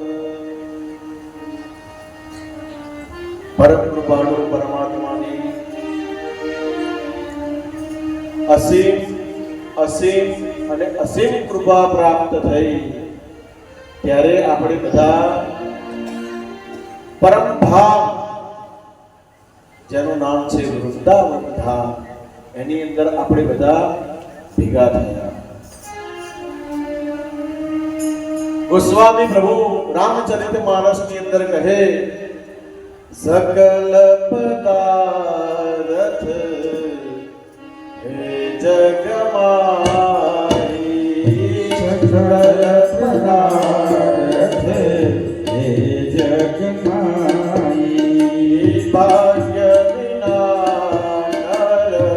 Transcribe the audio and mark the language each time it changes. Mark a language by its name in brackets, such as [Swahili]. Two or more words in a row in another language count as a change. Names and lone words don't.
[Gujarati] પરમ કૃપાળુ પરમાત્માની અસીમ અસીમ અને અસીમ કૃપા પ્રાપ્ત થઈ ત્યારે આપણે બધા પરમ ધામ જેનું નામ છે વૃંદાવન ધામ એની અંદર આપણે બધા ભેગા થયા। ગોસ્વામી પ્રભુ રામચરિતમાનસની અંદર કહે [Awadhi] सकल पदार्थ हे जग माही सकल पदार्थ हे जग माही भाग्य बिना नर